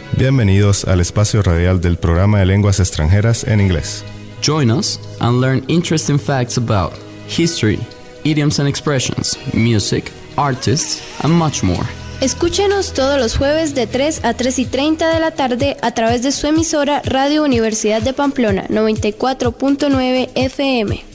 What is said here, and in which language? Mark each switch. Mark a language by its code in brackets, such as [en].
[es] Bienvenidos al espacio radial del programa de lenguas extranjeras en inglés. [en] Join us and learn interesting facts about history, idioms and expressions, music, artists, and much more. [es] Escúchenos todos los jueves de 3 a 3:30 de la tarde a través de su emisora Radio Universidad de Pamplona, 94.9 FM.